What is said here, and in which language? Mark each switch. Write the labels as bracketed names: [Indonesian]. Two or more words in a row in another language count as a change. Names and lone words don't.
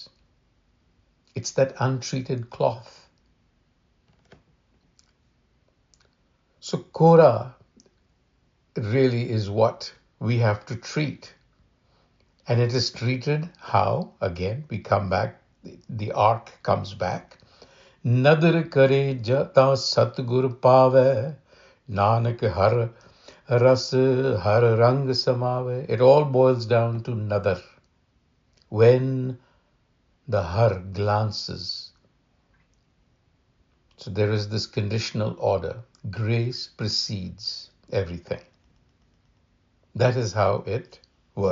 [English] It's that untreated cloth. So Kora really is what we have to treat. And it is treated how? Again, we come back, the arc comes back. [Punjabi] ਨਦਰਿ ਕਰੇ ਜਾ ਸਤਿਗੁਰੁ ਪਾਵੈ ਨਾਨਕ ਹਰਿ ਰਸਿ ਹਰਿ ਰੰਗਿ ਸਮਾਵੈ. [English] It all boils down to nadar. When the har glances. So there is this conditional order. Grace precedes everything. That is how it works.